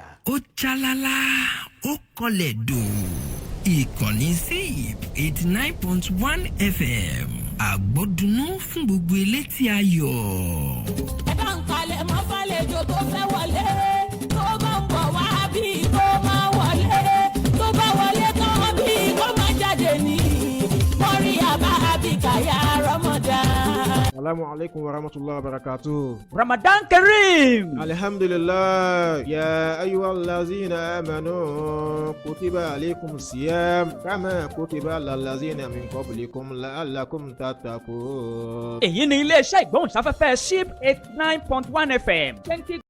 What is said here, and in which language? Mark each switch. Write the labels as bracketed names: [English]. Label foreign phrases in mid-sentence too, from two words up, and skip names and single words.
[Yoruba] ó jálálá ó kọlẹ̀ dùn ìkànnì ZIP 89.1 FM àgbọ̀dúnú fún gbogbo elétí ayọ̀. ẹ bá ń kalẹ̀ mọ́ fàlejò tó fẹ́ wọlé tó bá ń bọ̀ wá bí kò máa wọlé tó bá wọlé tán bí kò máa jáde ní mọ́rí àbá àbíkàyà Ramadan. [Arabic] السلام عليكم ورحمة الله وبركاته. رمضان كريم. Alhamdulillah. يا أيها الذين آمنوا كتب عليكم الصيام كما كتب على الذين من قبلكم لعلكم تتقون. [Yoruba] Èyí ni iléeṣẹ́ ìgbóhùnsáfẹ́fẹ́ ZIP 89.1 FM.